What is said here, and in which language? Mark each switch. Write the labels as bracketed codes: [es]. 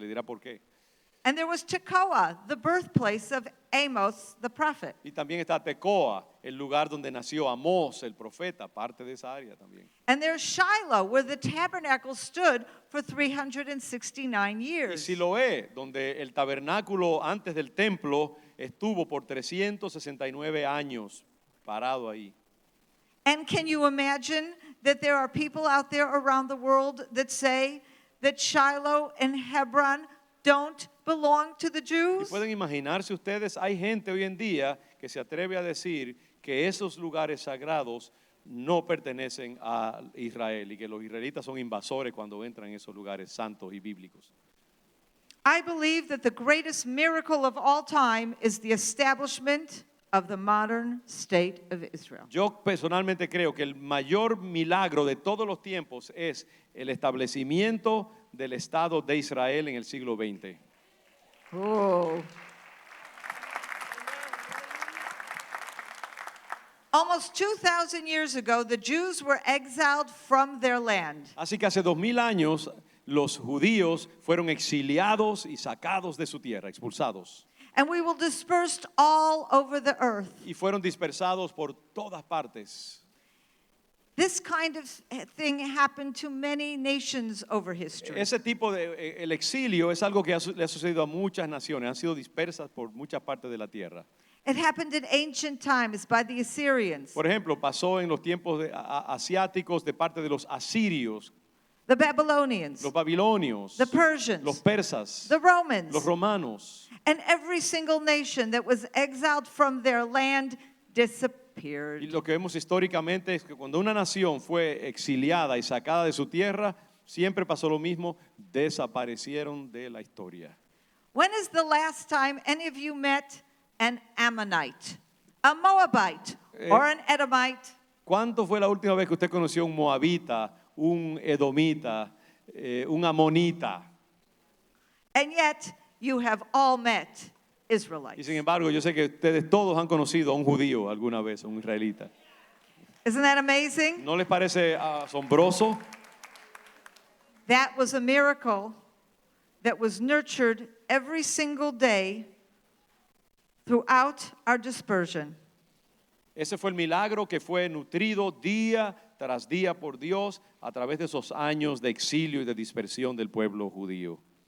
[es] Le dirá por qué. [en] And there was Tekoa, the birthplace of Amos the prophet. [es] Y también está Tecoa, el lugar donde nació Amós, el profeta, parte de esa área también. [en] And there's Shiloh, where the tabernacle stood for 369 [es] Y [en] years. [es] Siloé, donde el tabernáculo antes del templo estuvo por 369 años parado ahí. [en] And can you imagine that there are people out there around the world that say that Shiloh and Hebron don't belong to the [es] Y [en] Jews? [es] pueden imaginarse ustedes, hay gente hoy en día que se atreve a decir que esos lugares sagrados no pertenecen a Israel y que los israelitas son invasores cuando entran en esos lugares santos y bíblicos. [en] I believe that the greatest miracle of all time is the establishment of the modern state of Israel. [es] Yo personalmente creo que el mayor milagro de todos los tiempos es el establecimiento del Estado de Israel en el siglo XX. Oh. [en] Almost 2,000 years ago, the Jews were exiled from their land. [es] Así que hace 2000 años los judíos fueron exiliados y sacados de su tierra, expulsados. [en] And we were dispersed all over the earth. [es] Y fueron dispersados por todas partes. [en] This kind of thing happened to many nations over history. [es] Ese tipo el exilio es algo que le ha sucedido a muchas naciones, han sido dispersas por muchas partes de la tierra. [en] It happened in ancient times by the Assyrians, [es] Por ejemplo, pasó en los tiempos asiáticos de parte de los asirios, [en] the Babylonians, [es] los babilonios, [en] the Persians, [es] los persas, [en] the Romans, [es] los romanos. [en] and every single nation that was exiled from their land disappeared. [es] Y lo que vemos históricamente es que cuando una nación fue exiliada y sacada de su tierra, siempre pasó lo mismo, desaparecieron de la historia. [en] When is the last time any of you met an Ammonite, a Moabite, or an Edomite? [es] ¿Cuánto fue la última vez que usted conoció un moabita, un edomita, un amonita? [en] And yet you have all met [es] Y [en] Israelites. [es] sin embargo, yo sé que ustedes todos han conocido a un judío alguna vez, a un israelita. [en] Isn't that amazing? [es] ¿No les parece asombroso? [en] That was a miracle that was nurtured every single day throughout our dispersion. [es] Ese fue el milagro que fue nutrido día tras día por Dios a través de esos años de exilio y de dispersión del pueblo judío.